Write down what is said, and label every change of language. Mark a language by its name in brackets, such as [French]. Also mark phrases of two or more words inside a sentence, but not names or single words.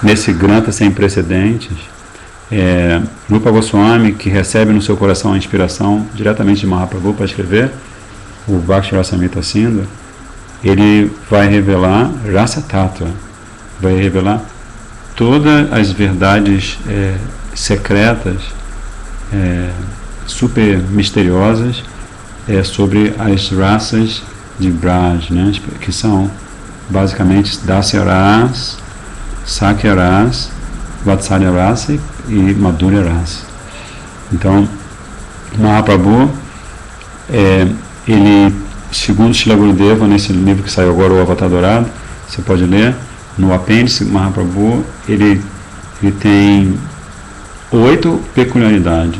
[Portuguese] nesse granta sem precedentes, Rupa Goswami, que recebe no seu coração a inspiração diretamente de Mahaprabhu para escrever o Bhakti Rasamrita Sindhu, ele vai revelar [Sanskrit] रस तत्त्व, [Portuguese] vai revelar todas as verdades secretas, super misteriosas, sobre as raças de Braj, né, que são basicamente [Sanskrit] दास्य रस, सख्य रस, वात्सल्य रस [Portuguese] e [Sanskrit] माधुर्य रस. [Portuguese] Então, Mahaprabhu, ele, segundo Srila Gurudeva, nesse livro que saiu agora, o Avatar Dourado, você pode ler, no apêndice, Mahaprabhu, ele tem 8 peculiaridades.